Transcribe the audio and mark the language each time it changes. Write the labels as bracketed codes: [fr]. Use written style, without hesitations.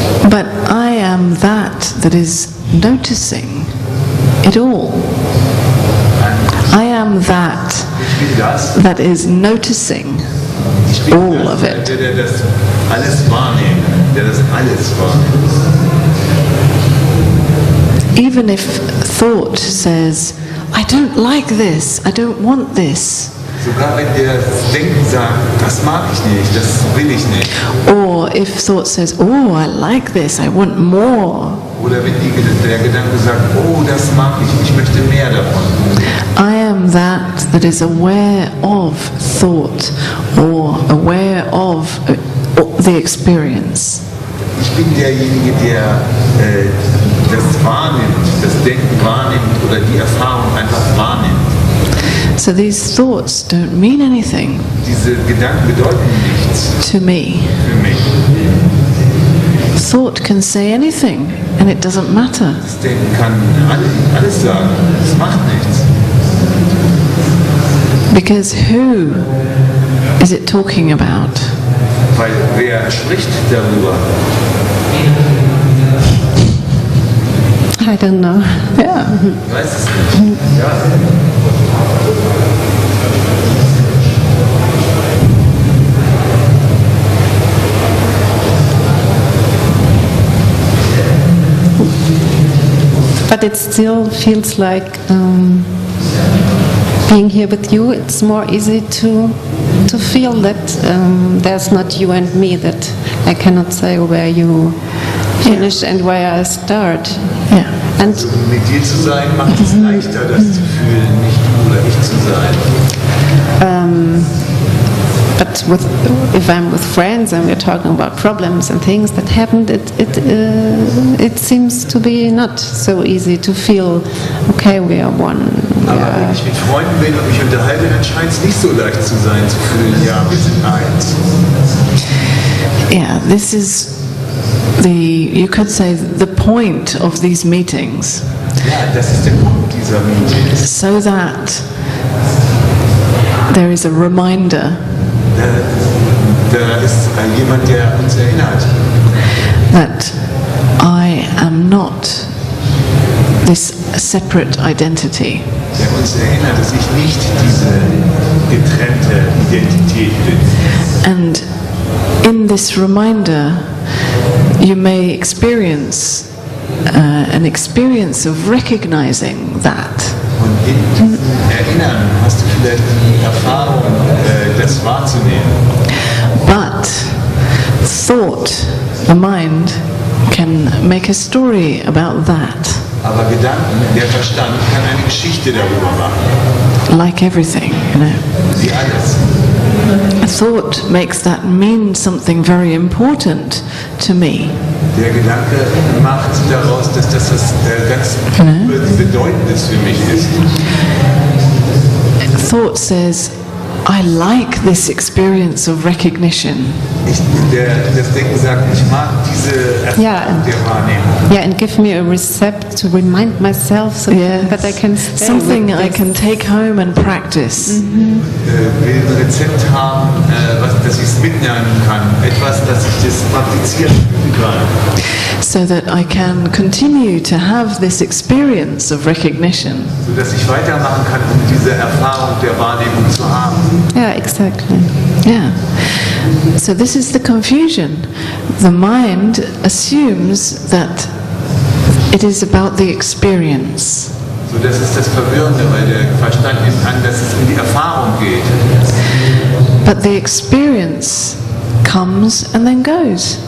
[en] But I am that is noticing it all. I am that is noticing all of it. [de] Der das alles wahrnimmt, der das alles wahrnimmt. [en] Even if thought says, I don't like this, I don't want this. [de] Sogar wenn der Denken sagt, das mag ich nicht, das will ich nicht. [en] Or if thought says, oh, I like this, I want more. [de] Oder wenn der Gedanke sagt, oh, das mag ich möchte mehr davon. [en] I am that is aware of thought or aware of the experience. [de] Ich bin derjenige, der das wahrnimmt, das Denken wahrnimmt oder die Erfahrung einfach wahrnimmt. [en] So these thoughts don't mean anything [de] Diese Gedanken bedeuten nichts [en] to me. [de] für mich. [en] Thought can say anything and it doesn't matter. [de] Das Denken kann alles sagen, es macht nichts. [en] Because who is it talking about? [de] Weil wer spricht darüber? [en] I don't know. Yeah. [de] Ich weiß es nicht. Ja. [en] But it still feels like being here with you. It's more easy to feel that there's not you and me. That I cannot say where you finish and where I start. Yeah. And [de] Also mit dir zu sein macht es leichter, das zu fühlen, nicht du oder ich zu sein. [en] but if I'm with friends and we're talking about problems and things that happened, it seems to be not so easy to feel. Okay, we are one. [de] Aber wenn ich mit Freunden bin und mich unterhalte, dann scheint es nicht so leicht zu sein, zu fühlen, ja, wir sind eins. [en] Yeah, this is you could say, the point of these meetings. [de] Ja, das ist der Punkt dieser Meetings. [en] So that there is a reminder [de] Da ist jemand, der uns erinnert, [en] that I am not this separate identity. [de] der uns erinnert, dass ich nicht diese getrennte Identität bin. [en] And in this reminder, you may experience an experience of recognizing that. [de] Und in diesem Erinnern hast du vielleicht die Erfahrung, das wahrzunehmen. [en] But thought, the mind, can make a story about that, [de] Aber Gedanken, der Verstand kann eine Geschichte darüber machen. [en] like everything, you know. [de] Wie alles. [en] Thought makes that mean something very important to me. [de] Der Gedanke macht daraus, dass das ganz Bedeutendes für mich ist. [en] Thought says, I like this experience of recognition. [de] Das Denken sagt, ich mag diese Erfahrung der Wahrnehmung. [en] Yeah, and give me a recept to remind myself so that I can stay Something with I this. can take home and practice. [de] Will ein Rezept haben, dass ich es mitnehmen kann, etwas, dass ich das praktizieren kann. [en] So that I can continue to have this experience of recognition. [de] So dass ich weitermachen kann, um diese Erfahrung der Wahrnehmung zu haben. [en] Yeah, exactly. Yeah. So this is the confusion. The mind assumes that it is about the experience. [de] So, das ist das Verwirrende, weil der Verstand nimmt an, dass es um die Erfahrung geht. [en] But the experience comes and then goes.